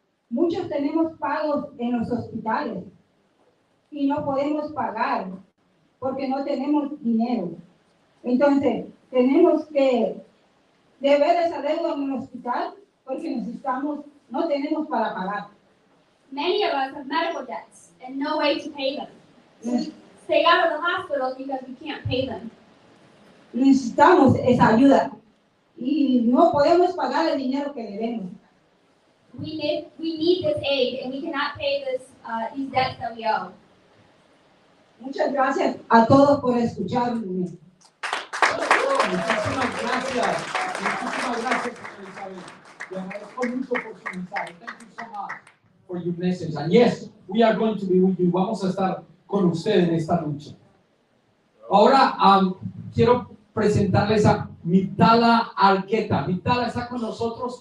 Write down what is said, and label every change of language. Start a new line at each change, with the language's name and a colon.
Spanish: Muchos tenemos pagos en los hospitales y no podemos pagar porque no tenemos dinero. Entonces, tenemos que deber esa deuda en el hospital porque no tenemos para pagar.
English: Many of us have medical debts and no way to pay them. We stay out of the hospitals because we can't pay them.
Spanish: Necesitamos esa ayuda y no podemos pagar el dinero que debemos.
English: We need this aid, and we cannot pay these debts that we owe.
Spanish: Muchas gracias a todos por escucharme. Muchísimas gracias. Muchísimas gracias, señora Isabel. Le agradezco mucho por su mensaje.
English: Thank you so much for your message. And yes, we are going to be with you.
Spanish: Vamos a estar con usted en esta lucha. Ahora quiero presentarles a Mitala Arqueta. Mitala está con nosotros.